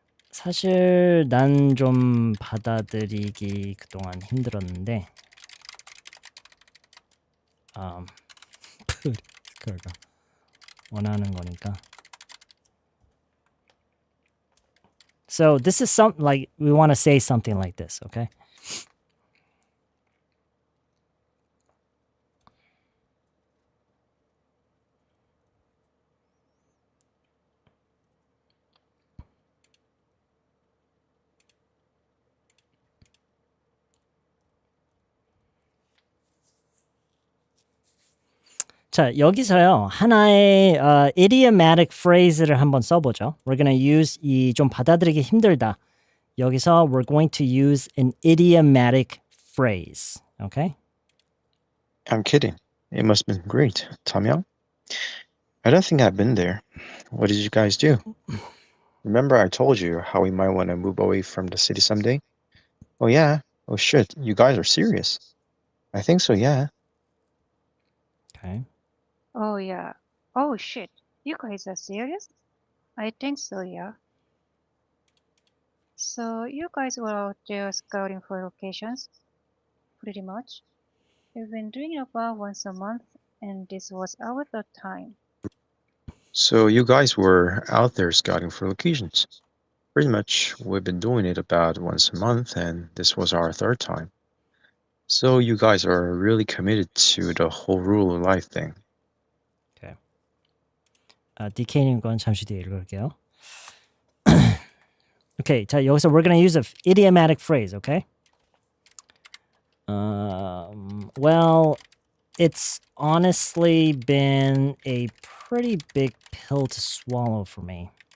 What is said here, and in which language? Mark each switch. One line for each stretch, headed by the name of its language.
Korean: 사실 난 좀 받아들이기 그동안 힘들었는데 그러니까 원하는 거니까.
English: So this is something like we want to say something like this, okay?
Korean: 자, 여기서요. 하나의
English: idiomatic phrase
Korean: 를 한번 써보죠.
English: We're going to use
Korean: 이 좀 받아들이기 힘들다. 여기서
English: we're going to use an idiomatic phrase. Okay? I'm kidding. It must have been great. Damyang? I don't think I've been there. What did you guys do? Remember I told you how we might want to move away from the city someday? Oh yeah? Oh shit, you guys are serious? I think so, yeah. Okay. Oh, yeah. Oh, shit. You guys are serious? I think so, yeah. So, you guys were out there scouting for locations? Pretty much. We've been doing it about once a month, and this was our third time. So you guys were out there scouting for locations. Pretty much, we've been doing it about once a month, and this was our third time. So you guys are really committed to the whole rule of life thing.
Korean: DK님 건 잠시 뒤에 읽을게요.
English: Okay,
Korean: 자, 여기서
English: we're going to use an idiomatic phrase, okay? Well, it's honestly been a pretty big pill to swallow for me.